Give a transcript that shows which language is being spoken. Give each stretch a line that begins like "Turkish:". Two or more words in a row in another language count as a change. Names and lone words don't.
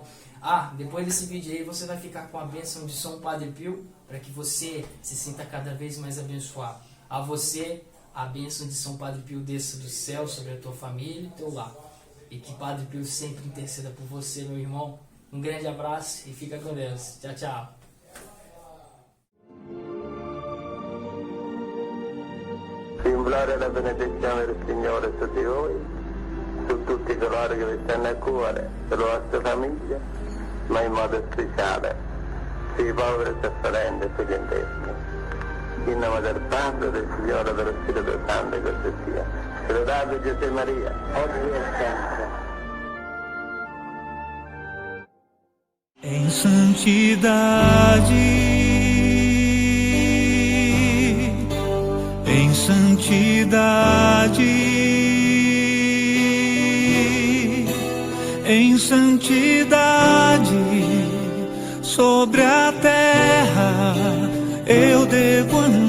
Portuguese: Depois desse vídeo aí você vai ficar com a bênção de São Padre Pio, para que você se sinta cada vez mais abençoado. A você, a bênção de São Padre Pio desça do céu sobre a tua família e teu lar. E que Padre Pio sempre interceda por você, meu irmão. Um grande abraço e fica com Deus. Tchau, tchau.
Italian: Simulare la benedizione del Signore su di voi, su tutti coloro che vi stanno a cuore, sulle vostre famiglie, ma in modo speciale sui poveri sofferenti e sugli enfermi. In nome del Padre, del Figlio e dello Spirito Santo, e così sia. Lodate Gesù Maria, oggi e sempre.
Portuguese: Em santidade, em santidade, em santidade, sobre a terra eu devo